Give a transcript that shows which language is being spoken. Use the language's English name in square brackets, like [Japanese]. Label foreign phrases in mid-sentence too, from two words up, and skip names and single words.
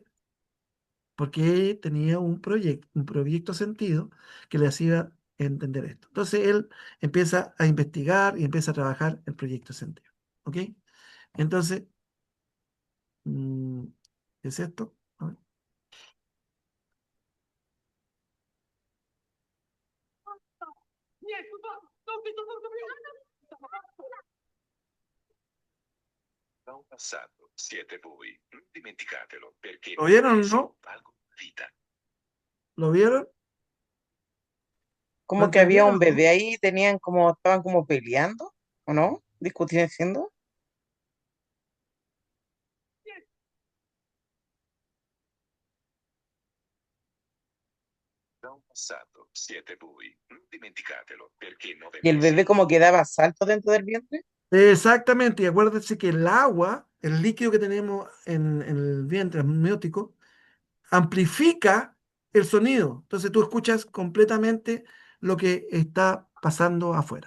[Spanish] Porque tenía un proyecto sentido que le hacía entender esto. Entonces él empieza a investigar y empieza a trabajar el proyecto sentido. ¿Ok? Entonces, mm, ¿qué es esto? A ver. [Italian] Da un passato siete voi, non dimenticatelo, perché [Spanish] ¿Lo 9 vieron o [Italian] mesi [Spanish] no? [Italian] valgono una vita. [Spanish] ¿Lo vieron? ¿Lo Como que había un entendieron o no? bebé ahí, estaban como peleando, ¿o no? Discutiendo. [Italian] Da un passato siete voi, non dimenticatelo, perché 9 [Spanish] Y el [Italian] mesi [Spanish] bebé como que daba saltos dentro del vientre. Exactamente, y acuérdense que el agua, el líquido que tenemos en el vientre amniótico, amplifica el sonido. Entonces tú escuchas completamente lo que está pasando afuera.